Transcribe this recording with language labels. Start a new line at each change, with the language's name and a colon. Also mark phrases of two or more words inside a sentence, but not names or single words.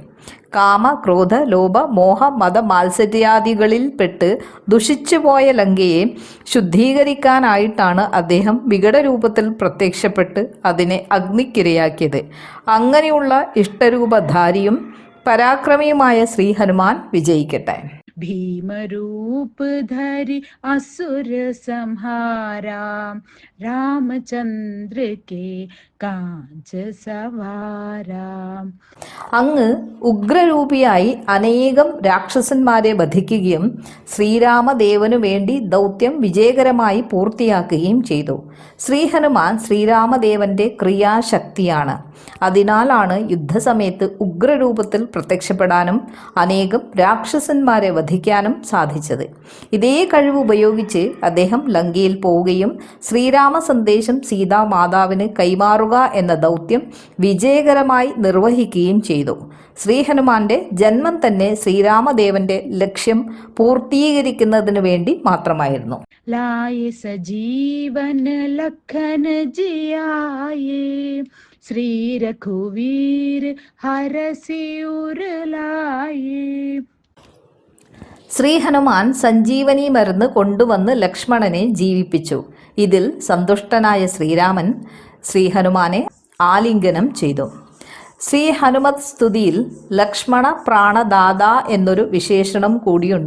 Malayalam: കാമ, ക്രോധ, ലോഭ, മോഹ, മത മാത്സര്യാദികളിൽപ്പെട്ട് ദുഷിച്ചുപോയ ലങ്കയെ ശുദ്ധീകരിക്കാനായിട്ടാണ് അദ്ദേഹം വികടരൂപത്തിൽ പ്രത്യക്ഷപ്പെട്ട് അതിനെ അഗ്നിക്കിരയാക്കിയത്. അങ്ങനെയുള്ള ഇഷ്ടരൂപധാരിയും പരാക്രമിയുമായ ശ്രീ ഹനുമാൻ വിജയിക്കട്ടെ.
Awadhi: भीम रूप धरि असुर संहारा रामचंद्र के कांच सवारा.
Malayalam: അങ്ങ് ഉഗ്രരൂപിയായി അനേകം രാക്ഷസന്മാരെ വധിക്കുകയും ശ്രീരാമദേവനു വേണ്ടി ദൗത്യം വിജയകരമായി പൂർത്തിയാക്കുകയും ചെയ്തു. ശ്രീഹനുമാൻ ശ്രീരാമദേവന്റെ ക്രിയാശക്തിയാണ്. അതിനാലാണ് യുദ്ധസമയത്ത് ഉഗ്രരൂപത്തിൽ പ്രത്യക്ഷപ്പെടാനും അനേകം രാക്ഷസന്മാരെ വധിക്കാനും സാധിച്ചത്. ഇതേ കഴിവ് ഉപയോഗിച്ച് അദ്ദേഹം ലങ്കയിൽ പോവുകയും ശ്രീരാമ സന്ദേശം സീതാമാതാവിന് കൈമാറുക എന്ന ദൗത്യം വിജയകരമായി നിർവഹിക്കുകയും ചെയ്തു. ശ്രീഹനുമാന്റെ ജന്മം തന്നെ ശ്രീരാമദേവന്റെ ലക്ഷ്യം പൂർത്തീകരിക്കുന്നതിനു വേണ്ടി മാത്രമായിരുന്നു.
Awadhi: लाए सजीवन लखन जियाए श्री रघुवीर हरसि उर लाए.
Malayalam: ശ്രീഹനുമാൻ സഞ്ജീവനി മരുന്ന് കൊണ്ടുവന്ന് ലക്ഷ്മണനെ ജീവിപ്പിച്ചു. ഇതിൽ സന്തുഷ്ടനായ ശ്രീരാമൻ ശ്രീഹനുമാനെ ആലിംഗനം ചെയ്തു. ശ്രീ ഹനുമത് സ്തുതിയിൽ ലക്ഷ്മണ പ്രാണദാത എന്നൊരു വിശേഷണം കൂടിയുണ്ട്.